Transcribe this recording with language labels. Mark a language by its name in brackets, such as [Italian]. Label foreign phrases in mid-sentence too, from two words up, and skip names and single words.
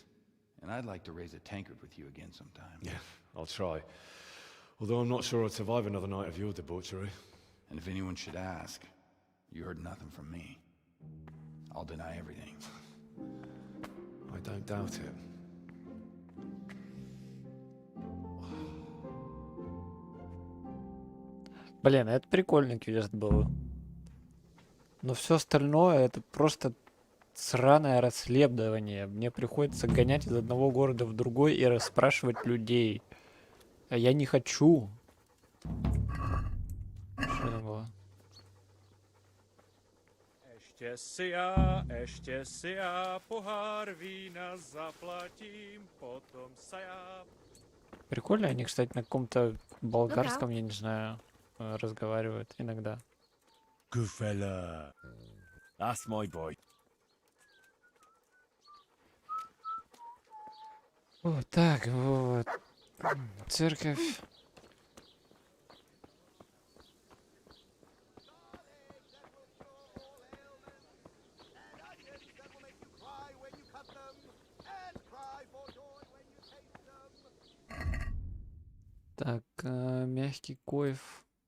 [English] And I'd like to raise a tankard with you again sometime. Yeah, I'll try. Although I'm not sure I'd survive another night of your debauchery. And if anyone should ask, you heard nothing from me. I'll deny everything. I don't doubt it. [Russian] Блин, это прикольный квест был. Но все остальное это просто сраное расследование. Мне приходится гонять из одного города в другой и расспрашивать людей. А я не хочу. Что это было? [Czech] Ještě si já pohár vína zaplatím, potom se já... [Russian] Прикольно, они, кстати, на каком-то болгарском, я не знаю, разговаривают иногда. [English] Good fella. That's my boy. [Russian] Вот так, вот. Церковь. Так, мягкий коев.